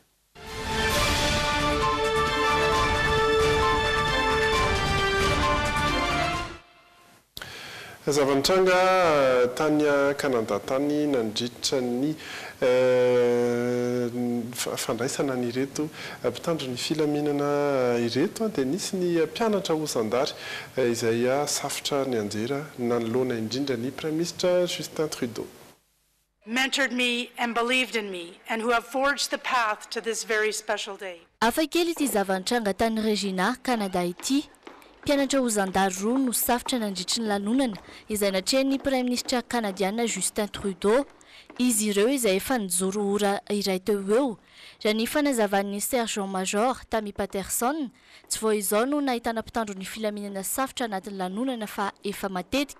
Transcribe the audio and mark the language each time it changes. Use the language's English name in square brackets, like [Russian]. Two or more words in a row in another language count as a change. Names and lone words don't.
[Malagasy] Zavanitranga tany Kanada tany nandritra ny fandraisana n'ireto mpitandro ny filaminana ireto dia nisy ny mpianatra Ozandary izay safotra ny anjera nanoloana indrindra ny Prime Ministre Justin Trudeau. [English] Mentored me and believed in me and who have forged the path to this very special day. [Malagasy] Afakely ity zavanitranga tany Regina Canada ity. Mpianatra Ozandary roa no safotra nandritry ny lanonana izay natrehan'ny Prime Ministre Canadiana Justin Trudeau. Izy ireo izay efa nijoro ora iray teo eo. Raha ny fanazavan'ny Sergent Major Tammy Patterson, tsy vao izao no nahitana mpitandro ny filaminana safotra anatin'ny lanonana fa efa matetika.